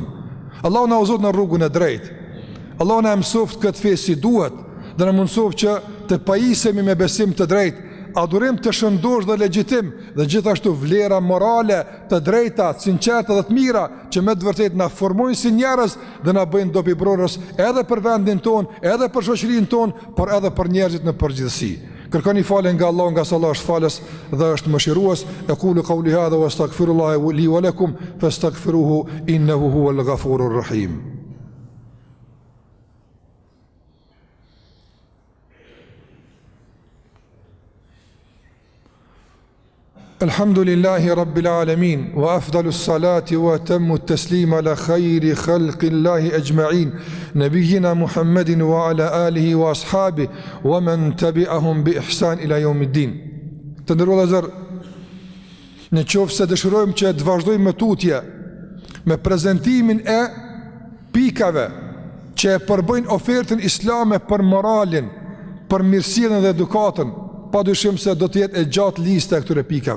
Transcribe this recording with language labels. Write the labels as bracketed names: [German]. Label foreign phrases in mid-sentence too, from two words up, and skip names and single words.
[Albanian] Allahu na udhëzon në rrugën e drejtë. Allahu na mësoft këtë fe si duhet dhe na mësoft që të pajisemi me besim të drejtë, adhurim të shëndosh dhe legjitim, dhe gjithashtu vlera morale të drejta, të sinqerta dhe të mira që me të vërtetë na formojnë si njerëz dhe na bëjnë dobibrorës edhe për vendin ton, edhe për shoqërinë ton, por edhe për njerëzit në përgjithësi. Kërkoni falje nga Allah, nga Allah është falës dhe është mëshirues. [Arabic] أقول قولي هذا وأستغفر الله لي ولكم فاستغفروه إنه هو الغفور الرحيم. الحمد لله رب العالمين وأفضل الصلاة وأتم التسليم على خير خلق الله أجمعين نبينا محمد وعلى آله وأصحابه ومن تبعهم بإحسان إلى يوم الدين. [Albanian] Të nderuar vëllezër, në qoftë se dëshirojmë që të vazhdojmë me tutje me prezantimin e pikave që e përbëjnë ofertën islame për moralin, për mirësinë dhe edukatën, pa dyshim se do të jetë e gjatë lista e këtyre pikave.